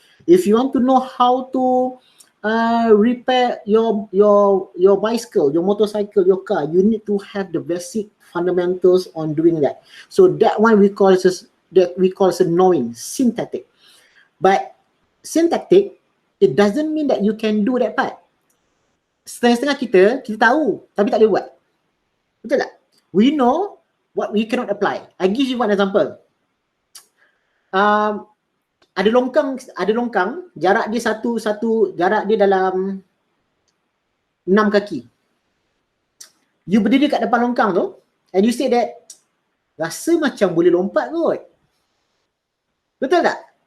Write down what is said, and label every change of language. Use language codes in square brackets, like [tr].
[en] If you want to know how to repair your bicycle, your motorcycle, your car, you need to have the basic fundamentals on doing that. So that one we call as knowing, syntactic. But syntactic, it doesn't mean that you can do that part. [ms] Setengah-setengah kita tahu tapi tak boleh buat. Betul tak? [en] We know what we cannot apply. I give you one example. [ms] Ada longkang, jarak dia jarak dia dalam 6 kaki. You berdiri kat depan longkang tu [en] and you say that [ms] rasa macam boleh lompat kot. Betul tak?